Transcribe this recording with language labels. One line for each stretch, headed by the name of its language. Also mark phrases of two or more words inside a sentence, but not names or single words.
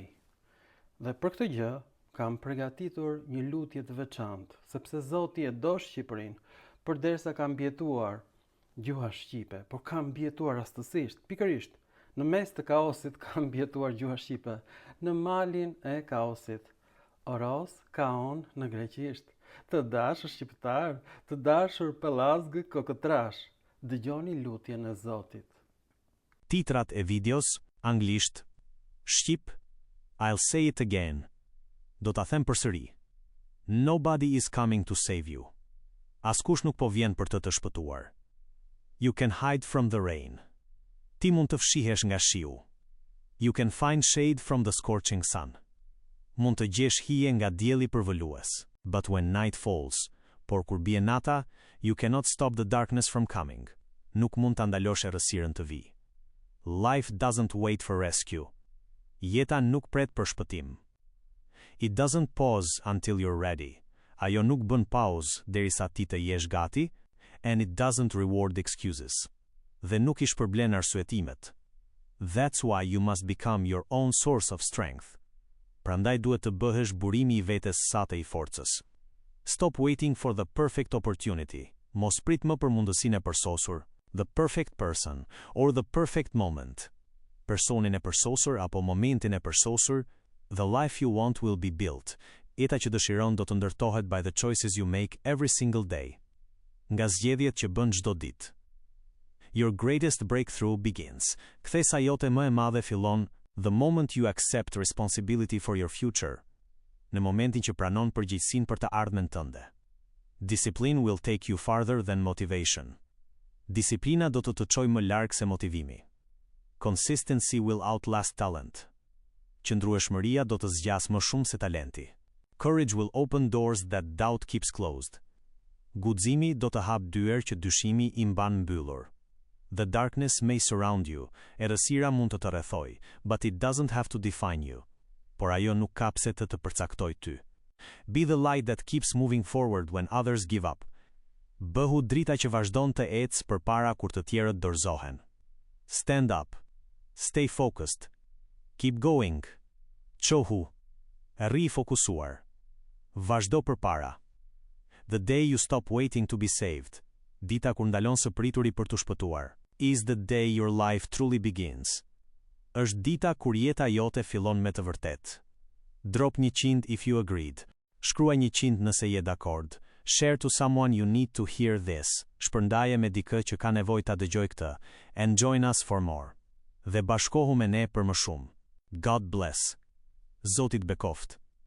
Albanian: Dhe për këtë gjë kam përgatitur një lutje të veçantë, sepse Zoti e do Shqipërinë, përderisa ka mbijetuar gjuha shqipe, por ka mbijetuar rastësisht, pikërisht në mes të kaosit ka mbijetuar gjuha shqipe, në malin e kaosit. Oros Kaon në greqisht. Të dashur shqiptar, të dashur pellazgë kokëtrash, dëgjoni lutjen e Zotit. Titrat e videos, anglisht, shqip,
English: I'll say it again.
Albanian: Do ta them përsëri.
English: Nobody is coming to save you.
Albanian: Askush nuk po vjen për të shpëtuar.
English: You can hide from the rain.
Albanian: Ti mund të fshihesh nga shiu.
English: You can find shade from the scorching sun.
Albanian: Mund të gjesh hije nga dielli përvolues.
English: But when night falls,
Albanian: por kur bie nata,
English: you cannot stop the darkness from coming.
Albanian: Nuk mund ta ndalosh errësirën të vijë.
English: Life doesn't wait for rescue.
Albanian: Jeta nuk pret për shpëtim.
English: It doesn't pause until you're ready.
Albanian: Ajo nuk bën pauzë derisa ti të jesh gati,
English: and it doesn't reward excuses.
Albanian: Dhe nuk I shpërblen arsyetimet.
English: That's why you must become your own source of strength.
Albanian: Prandaj duhet të bëhesh burimi I vetes sate I forcës.
English: Stop waiting for the perfect opportunity.
Albanian: Mos prit më për mundësinë e përsosur,
English: the perfect person, or the perfect moment.
Albanian: Personin e përsosur apo momentin e përsosur,
English: the life you want will be built.
Albanian: Jeta që dëshiron do të ndërtohet
English: by the choices you make every single day.
Albanian: Nga zgjedhjet që bën çdo ditë.
English: Your greatest breakthrough begins.
Albanian: Kthesa jote më e madhe fillon
English: the moment you accept responsibility for your future.
Albanian: Në momentin që pranon përgjegjësinë për të ardhmen tënde.
English: Discipline will take you farther than motivation.
Albanian: Disiplina do të çojë më larg se motivimi.
English: Consistency will outlast talent.
Albanian: qëndrueshmëria do të zgjas më shumë se talenti.
English: Courage will open doors that doubt keeps closed.
Albanian: Guximi do të hap dyer që dyshimi i mban mbyllur.
English: The darkness may surround you,
Albanian: errësira mund të rrethojë,
English: but it doesn't have to define you.
Albanian: Por ajo nuk ka pse të përcaktoj ty.
English: Be the light that keeps moving forward when others give up.
Albanian: Bëhu drita që vazhdon të ecë përpara kur të tjerët dorëzohen.
English: Stand up. Stay focused. Keep going.
Albanian: Qohu. Rri fokusuar. Vazhdo përpara.
English: The day you stop waiting to be saved.
Albanian: Dita kur ndalon së prituri për të shpëtuar.
English: Is the day your life truly begins.
Albanian: Është dita kur jeta jote fillon me të vërtet.
English: Drop 100 if you agreed.
Albanian: Shkruaj 100 nëse je dakord.
English: Share to someone you need to hear this.
Albanian: Shpërndaje me dikë që ka nevojë ta dëgjojë këtë.
English: And join us for more.
Albanian: Dhe bashkohu me ne për më shumë.
English: God bless.
Albanian: Zotit bekoft.